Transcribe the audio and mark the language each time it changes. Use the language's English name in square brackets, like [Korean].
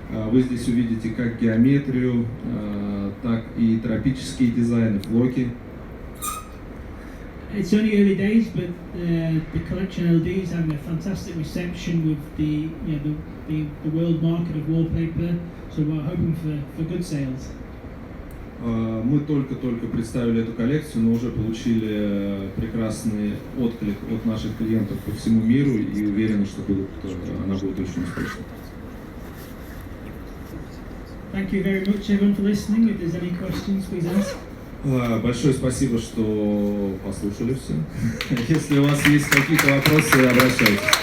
[Russian] Вы здесь увидите как геометрию, так и тропические дизайны, флоки. [English] It's only early days, but the collection LD is having a fantastic reception with the world market of wallpaper. So we're hoping for good sales. [Russian] Мы только-только представили эту коллекцию, но уже получили прекрасный отклик от наших клиентов по всему миру и уверены, что она будет очень успешной. [English] Thank you very much, everyone, for listening. If there's any questions, please ask. [Russian] Большое спасибо, что послушали все. Если у вас есть какие-то вопросы, обращайтесь.